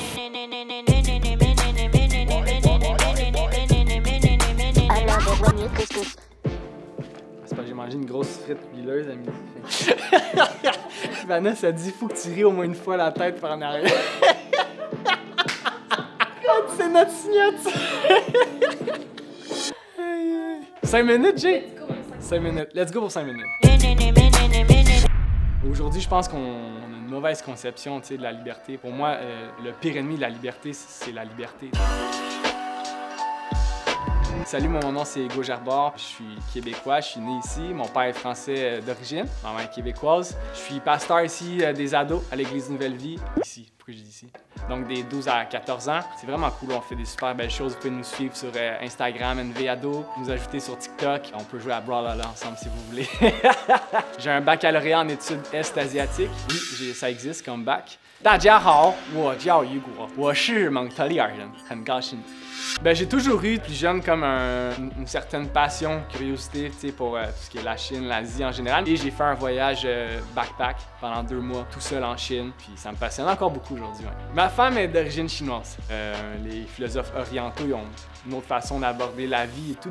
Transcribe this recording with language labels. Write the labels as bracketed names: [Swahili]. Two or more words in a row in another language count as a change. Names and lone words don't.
[French] C'est pas que j'ai mangé une grosse frite huileuse à midi. Vanessa a dit faut que tu ris au moins une fois la tête par en arrière. C'est notre signature. 5 minutes, Jay? 5 minutes. [English] Let's go [French] pour 5 minutes. Aujourd'hui, je pense qu'on a une mauvaise conception de la liberté. Pour moi, le pire ennemi de la liberté, c'est la liberté. Salut, mon nom c'est Hugo Gerbord, je suis québécois, je suis né ici. Mon père est français d'origine, ma mère est québécoise. Je suis pasteur ici des ados à l'église Nouvelle Vie, ici, pourquoi je dis ici? Donc des 12 à 14 ans. C'est vraiment cool, on fait des super belles choses. Vous pouvez nous suivre sur Instagram, NVAdo, nous ajouter sur TikTok. On peut jouer à Brawlhalla ensemble si vous voulez. J'ai un baccalauréat en études est-asiatiques. Oui, ça existe comme bac. [Chinese] 大家好，我叫余国，我是蒙特利尔人，很高兴。 [French] J'ai toujours eu, plus jeune, comme une certaine passion, curiosité pour tout ce qui est la Chine, l'Asie en général. Et j'ai fait un voyage backpack pendant 2 mois, tout seul en Chine. Puis ça me passionne encore beaucoup aujourd'hui. Ouais. Ma femme est d'origine chinoise. Les philosophes orientaux ils ont une autre façon d'aborder la vie et tout.